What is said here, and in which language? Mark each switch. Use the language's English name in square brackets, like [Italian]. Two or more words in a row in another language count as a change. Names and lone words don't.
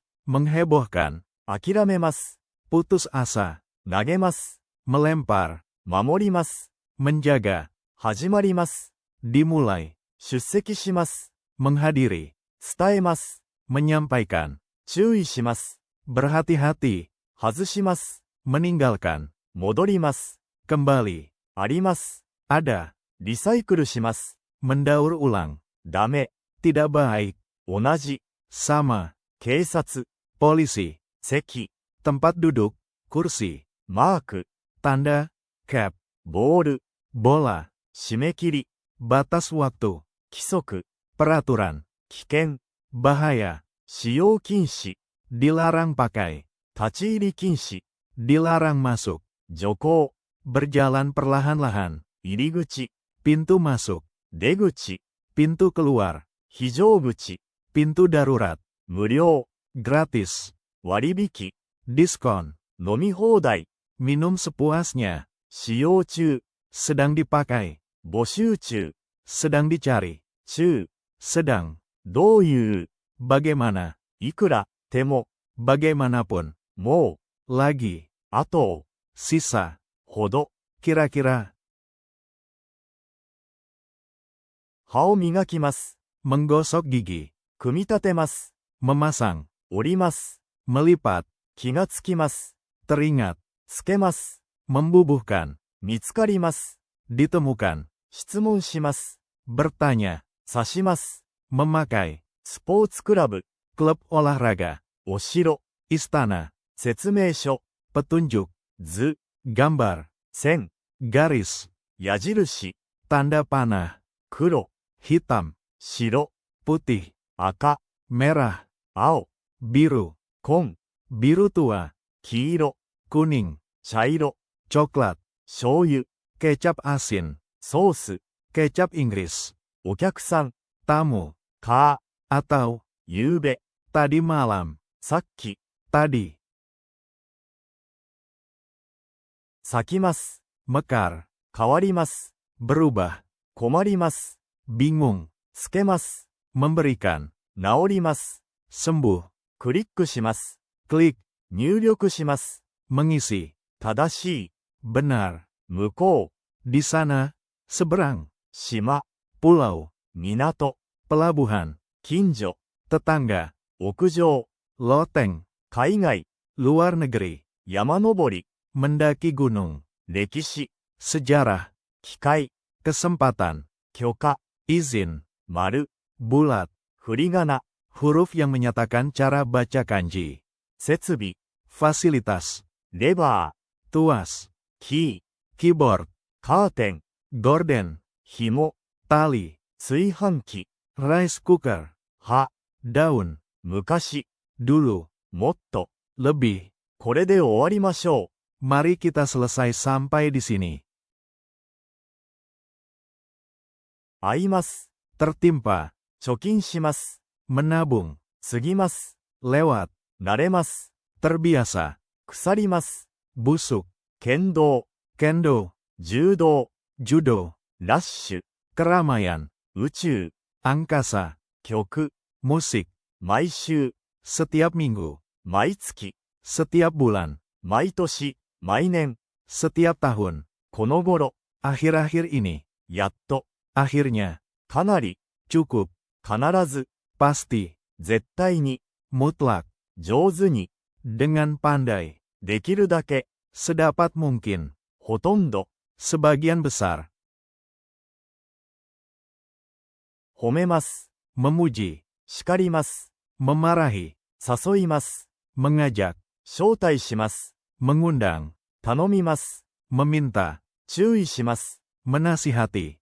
[Indonesian] menghebohkan, [Japanese] 諦めます、 [Indonesian] putus asa, [Japanese] 投げます、 [Indonesian] melempar, [Japanese] 守ります、 [Indonesian] menjaga, [Japanese] 始まります、 [Indonesian] dimulai, [Japanese] 出席します、 [Indonesian] menghadiri, [Japanese] 伝えます、 [Indonesian] menyampaikan, [Japanese] 注意します、 [Indonesian] berhati-hati, [Japanese] 外します、 [Indonesian] meninggalkan, [Japanese] 戻ります、 [Indonesian] kembali, [Japanese] あります、 [Indonesian] ada, [Japanese] リサイクルします、 [Indonesian] mendaur ulang, [Japanese] ダメ、 [Indonesian] tidak baik, [Japanese] 同じ、 [Indonesian] sama, [Japanese] 警察、 [Indonesian] polisi, [Japanese] 席、 [Indonesian] tempat duduk, kursi, [Japanese] マーク、 [Indonesian] tanda, cap, [Japanese] ボール、 [Indonesian] bola, [Japanese] 締め切り、 [Indonesian] batas waktu, [Japanese] 規則、 [Indonesian] peraturan, [Japanese] 危険、 [Indonesian] bahaya, [Japanese] 使用禁止、 [Indonesian] dilarang pakai, [Japanese] 立ち入り禁止、 [Indonesian] dilarang masuk, [Japanese] 徐行、 [Indonesian] berjalan perlahan-lahan, [Japanese] 入り口、 [Indonesian] pintu masuk, [Japanese] 出口、 [Indonesian] pintu keluar, [Japanese] 非常口、 [Indonesian] pintu darurat, [Japanese] 無料、 [Indonesian] gratis, [Japanese] 割引、 [Indonesian] diskon, [Japanese] 飲み放題、 [Indonesian] minum sepuasnya, [Japanese] 使用中、 [Indonesian] sedang dipakai, [Japanese] 募集中、 [Indonesian] sedang dicari, [Japanese] 中、 [Indonesian] sedang, [Japanese] どういう、 [Indonesian] bagaimana, [Japanese] いくら、ても、 [Indonesian] bagaimanapun, [Japanese] も [Indonesian] lagi, [Japanese] う、あと、 [Indonesian] sisa, [Japanese] ほど、 [Indonesian] kira-kira, [Japanese] 歯を磨きます。 [Indonesian] menggosok gigi, [Japanese] 組み立てます。 [Indonesian] memasang, [Japanese] 折ります。 [Indonesian] melipat, [Japanese] 気がつきます。 [Indonesian] teringat, [Japanese] つけます。 [Indonesian] membubuhkan, [Japanese] 見つかります。 [Indonesian] ditemukan, [Japanese] 質問します。 [Indonesian] bertanya, [Japanese] 刺します。 [Indonesian] memakai, [Japanese] スポーツクラブ、 [Indonesian] klub olahraga, [Japanese] お城、 [Indonesian] istana, [Japanese] 説明書、 [Indonesian] petunjuk, [Japanese] 図、 [Indonesian] gambar, [Japanese] 線、 [Indonesian] garis, [Japanese] 矢印、 [Indonesian] tanda panah, [Japanese] 黒、 [Indonesian] hitam, [Japanese] 白、 [Indonesian] putih, [Japanese] 赤、 [Indonesian] merah, [Japanese] 青、 [Indonesian] biru, [Japanese] 紺、 [Indonesian] biru tua, [Japanese] 黄色、 [Indonesian] kuning, [Japanese] 茶色、 [Indonesian] coklat, [Japanese] 醤油、 [Indonesian] kecap asin, [Japanese] ソース、 [Indonesian] kecap Inggris, [Japanese] お客さん、 [Indonesian] tamu, [Japanese] か、 [Indonesian] atau [Japanese] ゆうべ、 [Indonesian] tadi malam, [Japanese] さっき、 [Indonesian] tadi, [Japanese] 咲きます、 [Indonesian] mekar, [Japanese] 変わります、 [Indonesian] berubah, [Japanese] 困ります、 [Indonesian] bingung, [Japanese] つけます、 [Indonesian] memberikan, [Japanese] 治ります、 [Indonesian] sembuh, [Japanese] クリックします、 [Indonesian] klik, [Japanese] 入力します、 [Indonesian] mengisi, [Japanese] 正しい、 [Indonesian] benar, [Japanese] 向こう、 [Indonesian] di sana, seberang, [Japanese] 島、 [Indonesian] pulau, [Japanese] 港、 [Indonesian] pelabuhan, [Japanese] 近所、 [Indonesian] tetangga, [Japanese] 屋上、 [Indonesian] loteng, [Japanese] 海外、 [Indonesian] luar negeri, [Japanese] 山登り、 [Indonesian] mendaki gunung, [Japanese] 歴史、 [Indonesian] sejarah, [Japanese] 機械、 [Indonesian] kesempatan, [Japanese] 許可、 [Indonesian] izin, [Japanese] 丸、 [Indonesian] bulat, [Japanese] 振り仮名、 [Indonesian] huruf yang menyatakan cara baca kanji, [Japanese] 設備、 [Indonesian] fasilitas, [Japanese] レバ [Indonesian] tuas, [Japanese] ー、キー、 [Indonesian] keyboard, [Japanese] カーテン、 [Indonesian] gorden, [Japanese] 紐、 [Indonesian] tali, [Japanese] 炊飯器、 [English] rice cooker, [Japanese] 葉、 [Indonesian] daun, [Japanese] 昔、 [Indonesian] dulu, [Japanese] もっと、 [Indonesian] lebih. [Japanese] これで終わりましょ [Indonesian] Mari kita selesai sampai di sini. [Japanese] う。合います。 [Indonesian] Tertimpa, [Japanese] 貯金します。 [Indonesian] menabung, [Japanese] 過ぎます。 [Indonesian] lewat, [Japanese] 慣れます。 [Indonesian] terbiasa, [Japanese] 腐ります。 [Indonesian] busuk, [Japanese] 剣道、 [Indonesian] kendo, [Japanese] 柔道、 [Indonesian] judo, [Japanese] ラッシュ、 [Indonesian] keramaian, [Japanese] 宇宙、 [Indonesian] angkasa, [Japanese] 曲、 [Indonesian] musik, [Japanese] 毎週、 [Indonesian] setiap minggu, [Japanese] 毎月、 [Indonesian] setiap bulan, [Japanese] 毎年、毎年、 [Indonesian] setiap tahun, [Japanese] この頃、 [Indonesian] akhir-akhir ini, [Japanese] やっと、 [Indonesian] akhirnya, [Japanese] かなり、 [Indonesian] cukup, [Japanese] 必ず、 [Indonesian] pasti, [Japanese] 絶対に、 [Indonesian] mutlak, [Japanese] 上手に、 [Indonesian] dengan pandai, [Japanese] できるだけ、 [Indonesian] sedapat mungkin, [Japanese] ほとんど、 [Indonesian] sebagian besar, [Japanese] 褒めます。 [Indonesian] memuji, [Japanese] 叱ります。 [Indonesian] memarahi, [Japanese] 誘います。 [Indonesian] mengajak, [Japanese] 招待します。 [Indonesian] mengundang, [Japanese] 頼みます。 [Indonesian] meminta, [Japanese] 注意します。 [Indonesian] menasihati,